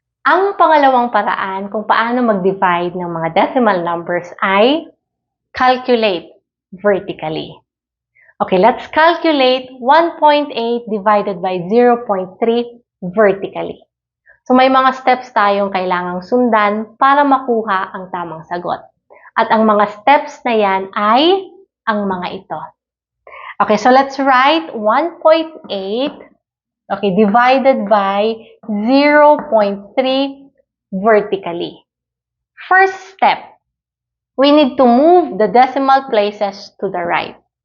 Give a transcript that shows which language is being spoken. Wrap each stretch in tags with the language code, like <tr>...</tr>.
<tl>Ang pangalawang paraan kung paano mag-divide ng mga decimal numbers ay</tl> <en>calculate vertically. Okay, let's calculate 1.8 divided by 0.3 vertically.</en> <tl>So may mga steps tayong kailangang sundan para makuha ang tamang sagot. At ang mga steps na yan ay ang mga ito.</tl> <en>Okay, so let's write 1.8 divided by 0.3 vertically. First step, we need to move the decimal places to the right.</en>